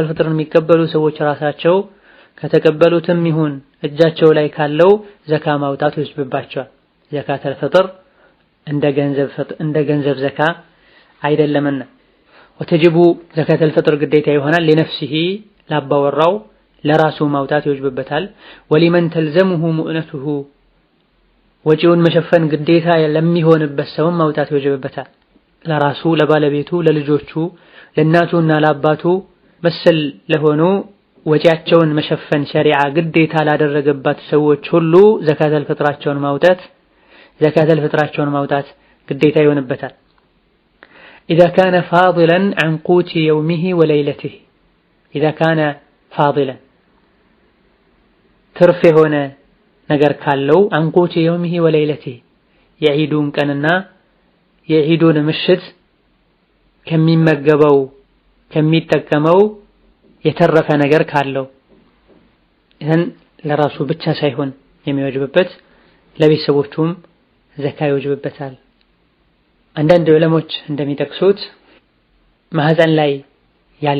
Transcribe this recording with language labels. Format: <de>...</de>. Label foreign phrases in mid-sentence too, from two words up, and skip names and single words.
<am>ፍጥርን የሚቀበሉ ሰዎች ራሳቸው ከተቀበሉትም ይሁን እጃቸው ላይ ካለው ዘካ ማውጣት ይወጅብባቸዋል።</am> <ar>زكاة الفطر</ar> <am>እንደ ገንዘብ ዘካ አይደለምና።</am> <ar>وتجب زكاة الفطر</ar> <am>ግዴታ ይሆናል ለነፍሲሂ ላባወራው ለራሱ ማውጣት ይወጅብበታል።</am> <ar>ولمن تلزمه مؤنته</ar> <am>ወጪውን መሸፈን ግዴታ ለሚሆንበት ሰው ማውጣት ይወጅብበታል። ለራሱ ለባለቤቱ ለልጆቹ ለእናቱና ለአባቱ መሰል ለሆኑ ወጪያቸውን መሸፈን ሸሪዓ ግዴታ ላደረገባት ሰዎች ሁሉ ዘካተል ፍጥራቸውን ማውጣት ግዴታ ይሆንበታል።</am> <ar>إذا كان فاضلا عن قوت يومه وليلته إذا كان فاضلا</ar> <am>ትርፍ የሆነ ነገር ካለው</am> <ar>عن قوت يومه وليلته</ar> <am>የዒዱን ቀንና የዒዱን ምሽት ከሚመገበው ከሚጠቀመው የተረፈ ነገር ካለው ይህን ለራሱ ብቻ ሳይሆን የሚወጅብበት ለቤተሰቦቹም ዘካ ይወጅብበታል። አንዳንድ ዑለሞች እንደሚጠቅሱት ማህፀን ላይ ያለ</am>